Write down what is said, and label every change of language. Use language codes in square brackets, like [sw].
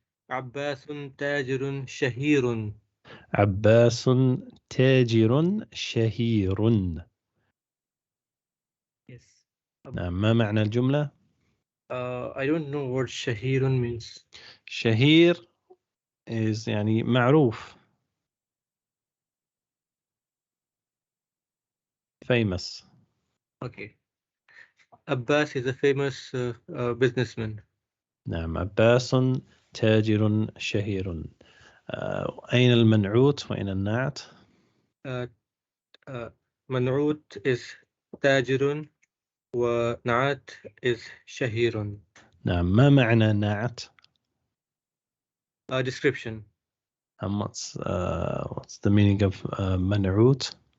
[ar] عباس تاجر شهير. عباس تاجر شهير. [en] Yes. [ar] نعم ما معنى الجملة؟ [en] I don't know what شهير means. [ar] شهير is يعني معروف. [en] famous. Okay. Abbas is a famous businessman. [ar] نعم عباس تاجر شهير. أين المنعوت وأين النعت؟ منعوت is تاجر ونعت is شهير. نعم ما معنى نعت؟ [en] Description. And what's the meaning of منعوت؟